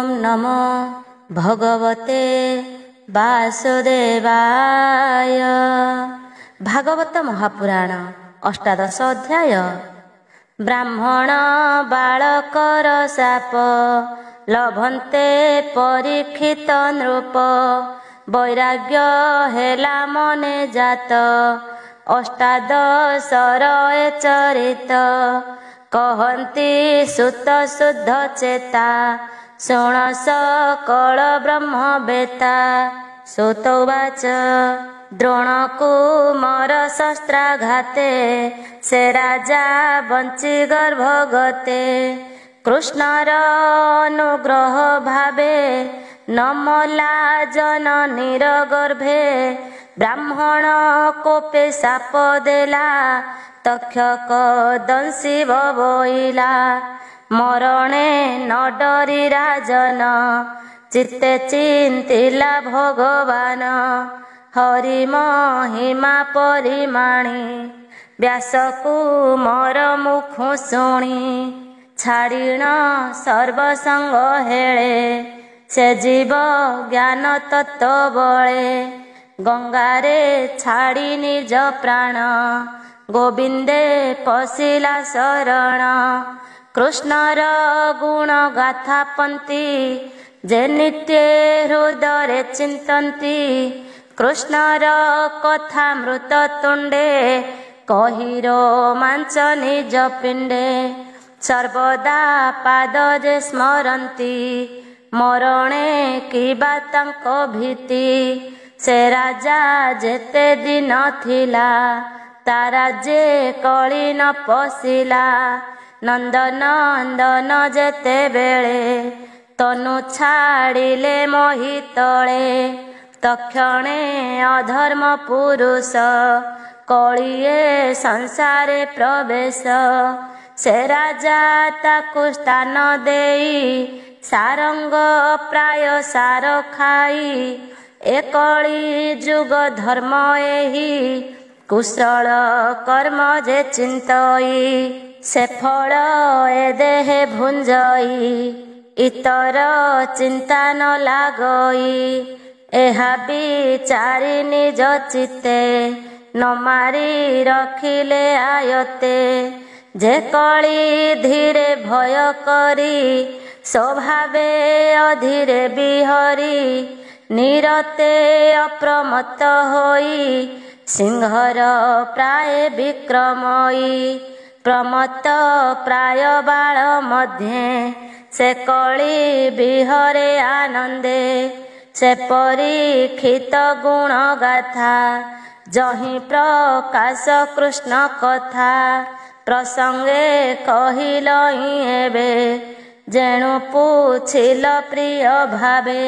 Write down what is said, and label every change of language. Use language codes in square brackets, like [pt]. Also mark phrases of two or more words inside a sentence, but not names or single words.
[sa] नमो भगवते वासुदेवाय। [or] ଭାଗବତ ମହାପୁରାଣ ଅଷ୍ଟାଦଶ ଅଧ୍ୟାୟ। ବ୍ରାହ୍ମଣ ବାଳକର ଶାପ ଲଭନ୍ତେ ପରୀକ୍ଷିତ ନୃପ। ବୈରାଗ୍ୟ ହେଲା ମନେ ଜାତ ଅଷ୍ଟାଦଶର ଏ ଚରିତ। କହନ୍ତି ସୂତ ଶୁଦ୍ଧ ଚେତା ଶୁଣ ସକଳ ବ୍ରହ୍ମ ବେତା। ସୂତୋବାଚ ଦ୍ରୋଣକୁମାର ଶସ୍ତ୍ରାଘାତେ ସେ ରାଜା ବଞ୍ଚି ଗର୍ଭଗତେ। କୃଷ୍ଣର ଅନୁଗ୍ରହ ଭାବେ ନମଲା ଜନନୀର ଗର୍ଭେ। ବ୍ରାହ୍ମଣ କୋପେ ଶାପ ଦେଲା ତକ୍ଷକ ଦଂଶି ବବୋଇଲା। ମରଣେ ନ ଡରି ରାଜନ ଚିତ୍ତେ ଚିନ୍ତିଲା ଭଗବାନ। ହରି ମହିମା ପରିମାଣି ବ୍ୟାସକୁ ମୋର ମୁଖୁ ଶୁଣି। ଛାଡ଼ିଣ ସର୍ବସଙ୍ଗ ହେଳେ ସେ ଜୀବ ଜ୍ଞାନ ତତ୍ତ୍ୱ ବଳେ। ଗଙ୍ଗାରେ ଛାଡ଼ି ନିଜ ପ୍ରାଣ ଗୋବିନ୍ଦେ ପଶିଲା ଶରଣ। କୃଷ୍ଣର ଗୁଣ ଗାଥା ପନ୍ଥି ଯେ ନିତ୍ୟ ହୃଦୟ ଚିନ୍ତନ୍ତି। କୃଷ୍ଣର କଥା ମୃତ ତୁଣ୍ଡେ କହି ରୋମାଞ୍ଚ ନିଜ ପିଣ୍ଡେ। ସର୍ବଦା ପାଦ ଯେ ସ୍ମରନ୍ତି ମରଣେ କିବା ତାଙ୍କୁ ଭୀତି। ସେ ରାଜା ଯେତେ ଦିନ ଥିଲା ତାରା ଯେ କଳି ନ ପଶିଲା। ନନ୍ଦନନ୍ଦନ ଯେତେ ବେଳେ ତନୁ ଛାଡ଼ିଲେ ମୋହି ତଳେ। ତକ୍ଷଣେ ଅଧର୍ମ ପୁରୁଷ କଳିଏ ସଂସାରେ ପ୍ରବେଶ। ସେ ରାଜା ତାକୁ ସ୍ଥାନ ଦେଇ ସାରଙ୍ଗ ପ୍ରାୟ ସାର ଖାଇ। ଏ କଳି ଯୁଗ ଧର୍ମ ଏହି କୁଶଳ କର୍ମ ଯେ ଚିନ୍ତଇ। ସେ ଫଳ ଏ ଦେହେ ଭୁଞ୍ଜଇ ଇତର ଚିନ୍ତା ନ ଲାଗଇ। ଏହା ବିଚାରି ନିଜ ଚିତ୍ତେ ନ ମାରି ରଖିଲେ ଆୟତେ। ଯେ କଳି ଧୀରେ ଭୟ କରି ସ୍ୱଭାବେ ଅଧୀରେ ବିହରି। ନିରତେ ଅପ୍ରମତ୍ତ ହୋଇ ସିଂହର ପ୍ରାୟ ବିକ୍ରମଇ। ପ୍ରମତ୍ତ ପ୍ରାୟ ବାଳ ମଧ୍ୟେ ସେ କଳି ବିହରେ ଆନନ୍ଦେ। ସେ ପରୀକ୍ଷିତ ଗୁଣ ଗାଥା ଯହିଁ ପ୍ରକାଶ କୃଷ୍ଣ କଥା। ପ୍ରସଙ୍ଗେ କହିଲହିଁ ଏବେ ଯେଣୁ ପୁଛିଲ ପ୍ରିୟ ଭାବେ।